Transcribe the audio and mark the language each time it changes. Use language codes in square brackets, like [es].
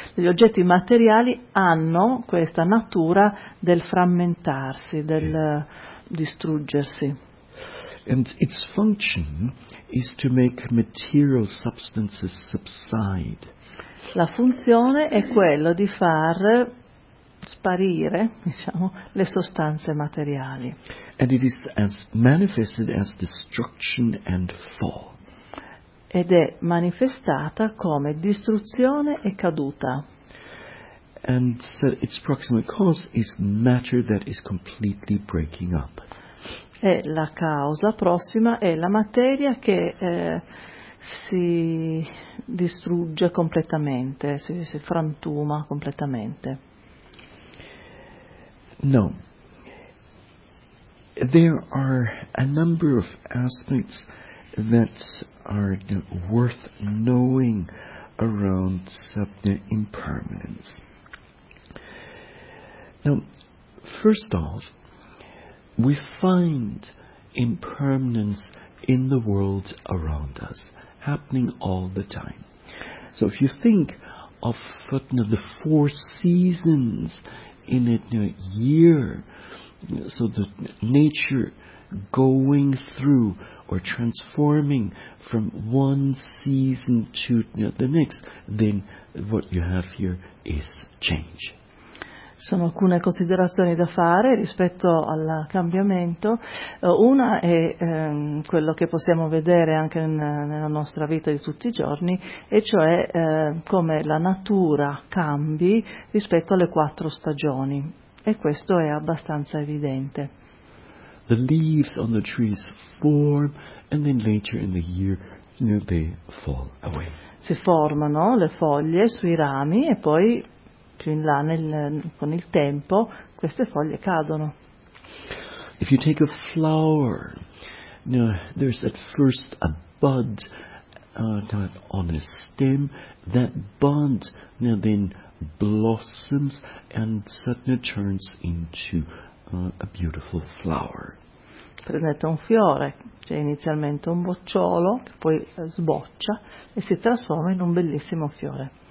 [it] Gli oggetti materiali hanno questa natura del frammentarsi, del distruggersi. [en] And its function is to make material substances subside. [it] La funzione è quella di far sparire, le sostanze materiali. [en] And it is as manifested as destruction and fall. [it] Ed è manifestata come distruzione e caduta. [en] And so its proximate cause is matter that is completely breaking up. [it] E la causa prossima è la materia che si distrugge completamente, si frantuma completamente. No. [en] There are a number of aspects that are worth knowing around impermanence. Now, first off, we find impermanence in the world around us, happening all the time. So if you think of the four seasons in a year, so the nature going through or transforming from one season to the next, then what you have here is change. [it] Sono alcune considerazioni da fare rispetto al cambiamento. Una è quello che possiamo vedere anche nella nostra vita di tutti i giorni, e cioè come la natura cambi rispetto alle quattro stagioni, e questo è abbastanza evidente. [en] The leaves on the trees form, and then later in the year they fall away. [it] Si formano le foglie sui rami e poi più in là con il tempo queste foglie cadono. [en] If you take a flower, there's at first a bud on a stem. That bud then blossoms and suddenly turns into a beautiful flower. [it] Prendete un fiore, c'è inizialmente un bocciolo, che poi sboccia e si trasforma in un bellissimo fiore.